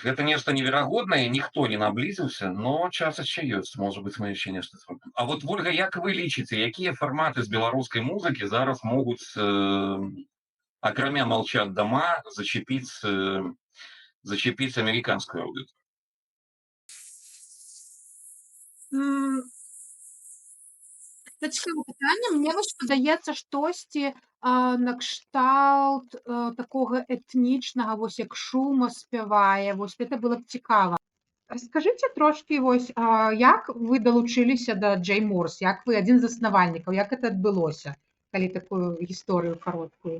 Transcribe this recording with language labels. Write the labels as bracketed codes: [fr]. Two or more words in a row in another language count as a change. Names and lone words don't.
[be] Гэта нешта неверагоднае, ніхто не наблізіўся, но час яшчэ ёсць, можа быць, мы яшчэ нешта зробім. А вот, Вольга, як вы лічыце, якія фарматы з беларускай музыкі зараз могуць, акрамя «Молчат дома», зачепіць амерыканскую аўдыторыю? [uk] Це цікаве питання. [be] Мне вось падаецца штосьці накшталт такога этнічнага, вось як Шума спявае, вось гэта было б цікава. Раскажыце трошкі вось, як вы далучыліся да Джей Морс, як вы адзін з заснавальнікаў, як гэта адбылося, калі такую гісторыю кароткую?